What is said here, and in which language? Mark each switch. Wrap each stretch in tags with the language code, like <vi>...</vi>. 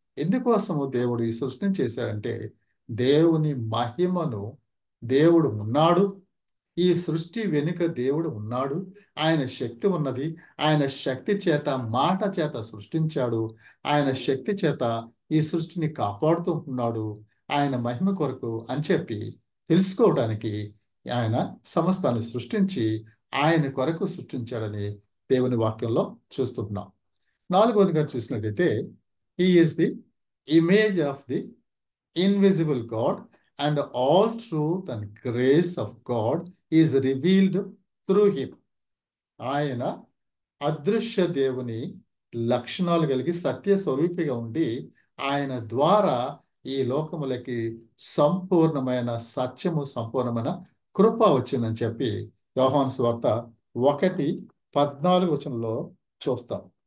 <te>ఎందుకోసము దేవుడు ఈ సృష్టిని చేశాడంటే, దేవుని మహిమను, దేవుడు ఉన్నాడు, ఈ సృష్టి వెనుక దేవుడు ఉన్నాడు, ఆయన శక్తి ఉన్నది, ఆయన శక్తి చేత, మాట చేత సృష్టించాడు, ఆయన శక్తి చేత ఈ సృష్టిని కాపాడుతూ ఉన్నాడు, ఆయన మహిమ కొరకు అని చెప్పి తెలుసుకోవడానికి ఆయన సమస్తాన్ని సృష్టించి ఆయన కొరకు సృష్టించాడని దేవుని వాక్యంలో చూస్తున్నాం. 4వదిగా చూసినట్లయితే,</te> <en>He is the image of the invisible God and all truth and grace of God is revealed through him.</en> <te>ఆయన అదృశ్య దేవుని లక్షణాలు కలిగి సత్య స్వరూపిగా ఉండి ఆయన ద్వారా ఈ లోకములకి సంపూర్ణమైన సత్యము, సంపూర్ణమైన కృప వచ్చిందని చెప్పి యోహాను సువార్త 1:14 చూస్తాం.</te>